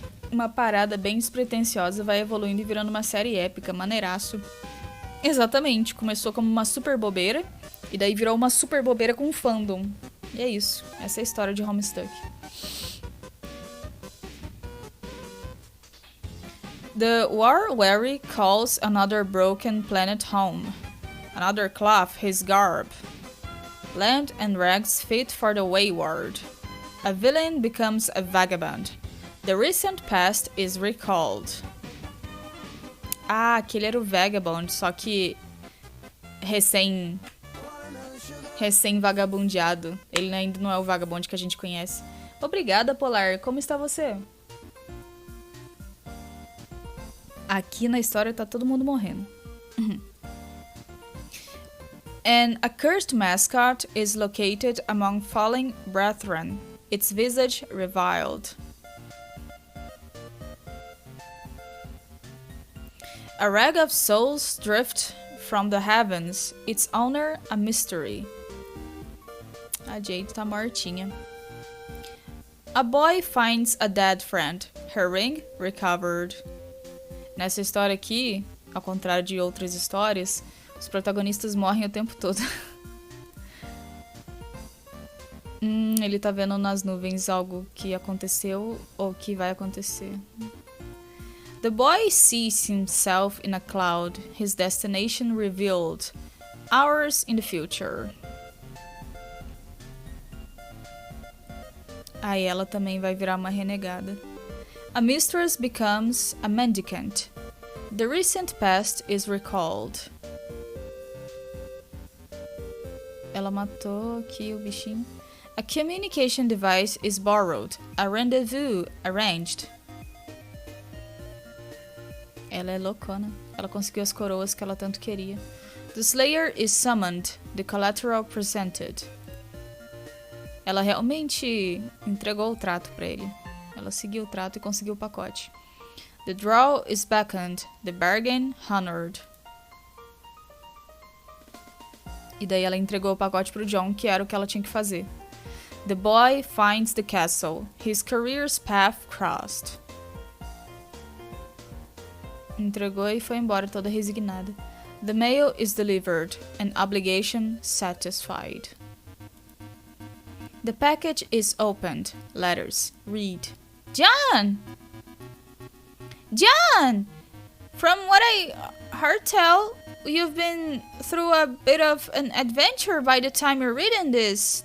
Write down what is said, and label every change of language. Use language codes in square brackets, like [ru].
[pt] Uma parada bem despretensiosa vai evoluindo e virando uma série épica, maneiraço. Exatamente, começou como uma super bobeira e daí virou uma super bobeira com fandom. E é isso, essa é a história de Homestuck. [en] The war-weary calls another broken planet home. Another cloth his garb. Land and rags fit for the wayward. A villain becomes a vagabond. The recent past is recalled. [pt] Ah, aquele era o vagabond, só que recém-vagabundeado. Ele ainda não é o vagabond que a gente conhece. Obrigada, Polar. Como está você? Aqui na história tá todo mundo morrendo. [en] An accursed mascot is located among fallen brethren, its visage reviled. A rag of souls drift from the heavens, its owner a mystery. [pt] A Jade tá mortinha. [en] A boy finds a dead friend, her ring recovered. [pt] Nessa história aqui, ao contrário de outras histórias, os protagonistas morrem o tempo todo. Ele tá vendo nas nuvens algo que aconteceu ou que vai acontecer. [en] The boy sees himself in a cloud, his destination revealed. Hours in the future. [pt] Aí ela também vai virar uma renegada. [en] A mistress becomes a mendicant. The recent past is recalled. [pt] Ela matou aqui o bichinho. [en] A communication device is borrowed. A rendezvous arranged. [pt] Ela é loucona. Ela conseguiu as coroas que ela tanto queria. [en] The Slayer is summoned. The collateral presented. [pt] Ela realmente entregou o trato pra ele. Ela seguiu o trato e conseguiu o pacote. [en] The draw is beckoned. The bargain honored. [pt] E daí ela entregou o pacote pro John, que era o que ela tinha que fazer. [en] The boy finds the castle. His career's path crossed. [pt] Entregou e foi embora toda resignada. [en] The mail is delivered. An obligation satisfied. The package is opened. Letters. Read. John! John! From what I heard tell, you've been through a bit of an adventure by the time you're reading this.